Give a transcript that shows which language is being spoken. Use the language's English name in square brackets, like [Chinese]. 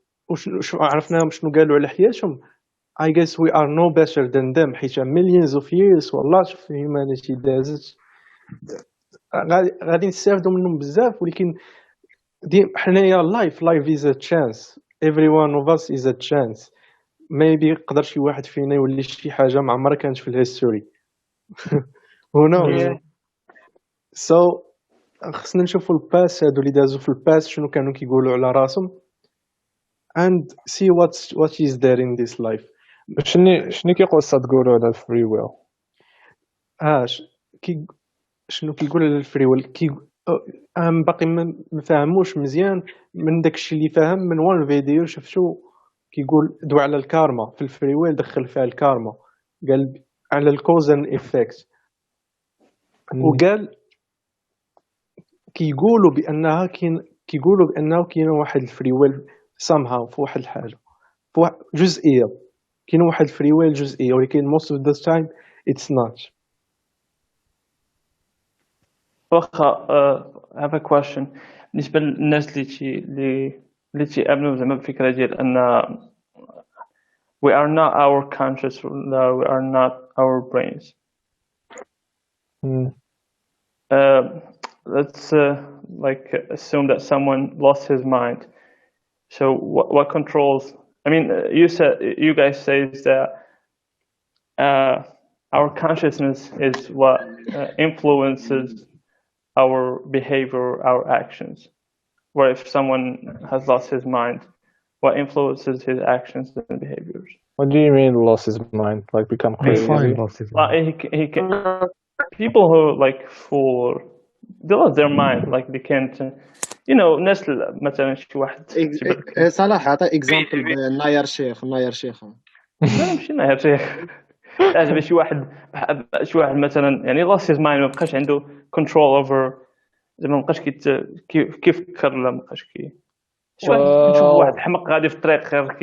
[Arabic] وشنو عرفناهم شنو قالوا على حياتهم. [English] I guess we are no better than them [Arabic] حيت [English] millions of years [Arabic] والله شوف [English] humanity [Arabic] دازت غادي نستافدوا منهم بزاف. ولكن حنايا [English] life is a chance. every one of us is a chance. [Arabic] maybe يقدر شي واحد فينا يولي شي حاجه ما عمرها كانت في الهيستوري. [English] who knows. [Arabic] so خصنا نشوفوا الباس هادو اللي دازوا في الباس شنو كانوا كيقولوا على راسهم [English] and see what is there in this life. [Arabic] شنو كيقول سادغورو على الفري ويل؟ شنو كيقول على الفري ويل؟ باقي ما فاهموش مزيان. من داكشي اللي فاهم من وان فيديو شفتو كيقول دوا على الكارما في الفري ويل، دخل فيها الكارما، قال على الكوز اند افكت. وقال كيقولوا بانه كاين واحد الفري ويل somehow في واحد الحاجه، في واحد جزئيه، كاين واحد الفري ويل جزئيه، ولكن [English] most of the time it's not. [Arabic] واخا [English] I have a question [Arabic] بالنسبه للناس اللي تيامنوا زعما بالفكره ديال ان [English] we are not our conscious, we are not our brains. Let's like assume that someone lost his mind. So what controls? I mean, you guys say that our consciousness is what influences our behavior, our actions. Where if someone has lost his mind, what influences his actions and behaviors? What do you mean lost his mind? Like become crazy? Lost his mind. He can, people who like they lost their mind, like they can't, you know, [Arabic] ناس مثلا شي واحد صلاح عطي اكزامبل ناير شيخ لا ماشي ناير شيخ. زعما شي واحد مثلا يعني [English] lost his mind، [Arabic] ما بقاش عنده [English] control over، [Arabic] زعما ما بقاش كيفكر، لا ما بقاش شي واحد تشوف واحد حمق غادي في الطريق غير